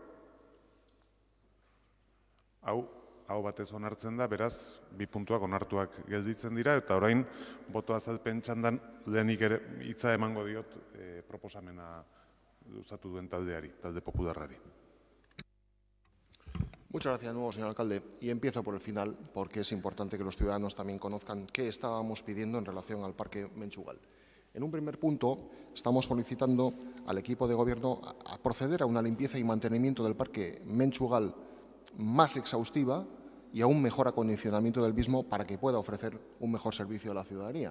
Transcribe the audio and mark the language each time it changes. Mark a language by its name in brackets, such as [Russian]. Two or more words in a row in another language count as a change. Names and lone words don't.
[Basque] hau batez onartzen da, beraz, bi puntuak onartuak gelditzen dira, eta orain boto azalpen txandan lehenik ere hitza emango diot proposamena luzatu duen taldeari, talde popularrari. [Spanish] Muchas gracias de nuevo, señor alcalde. Y empiezo por el final, porque es importante que los ciudadanos también conozcan qué estábamos pidiendo en relación al Parque Mentxugal. En un primer punto, estamos solicitando al equipo de gobierno a proceder a una limpieza y mantenimiento del Parque Mentxugal más exhaustiva y a un mejor acondicionamiento del mismo para que pueda ofrecer un mejor servicio a la ciudadanía.